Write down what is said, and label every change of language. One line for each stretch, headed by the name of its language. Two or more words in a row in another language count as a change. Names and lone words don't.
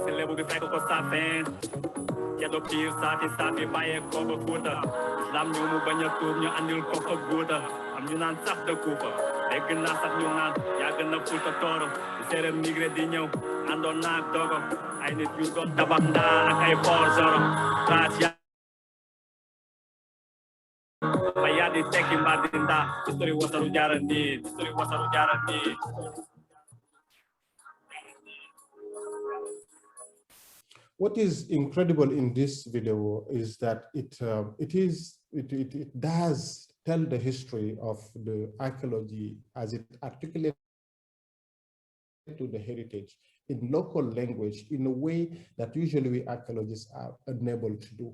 Wolof: si lébu bi fekk ko sa feen ceddo piir saafi bàyyee ko ba Fuuta islam ñëw mu bañ a tuub ñu andil ko fa guuta am ñu naan sax dëkku fa dégg naa sax ñu naan yàgg na Fuuta Tooro di séeréer migré di ñëw àndoon naag dogo ay nit yu doon tabax ndaa ak ay
French: forgeron classe
Wolof: ya ba yaa di tekki mbaa di ndaa history wasaru jaarandi history wasaru jaarandi.
English: What is incredible in this video is that it does tell the history of the archaeology as it articulates to the heritage in local language in a way that usually we archaeologists are unable to do.